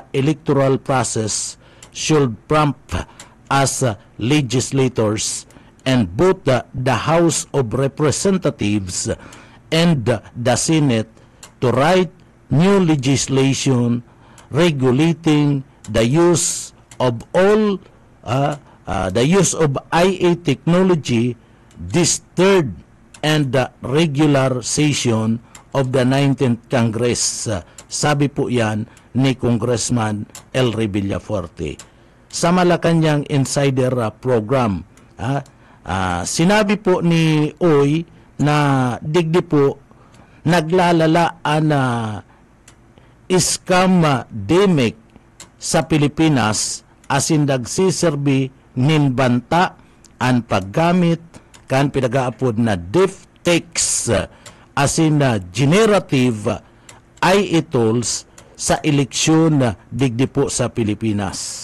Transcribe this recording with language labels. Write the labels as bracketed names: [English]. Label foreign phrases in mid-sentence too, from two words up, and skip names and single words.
[English] electoral process should prompt us legislators and both the House of Representatives and the Senate to write new legislation regulating the use of all the use of IA technology this third and the regular session of the 19th Congress. [Bikol] Sabi po yan ni Congressman Elry Villafuerte. Sa Malacanang Insider program, sinabi po ni Oy na digdi po naglalala na scam-demic sa Pilipinas asin nagsiserbi nin banta ang paggamit kan pinagaapod na deepfakes asin na [English] generative AI tools [Bikol] sa eleksyon digdi po sa Pilipinas.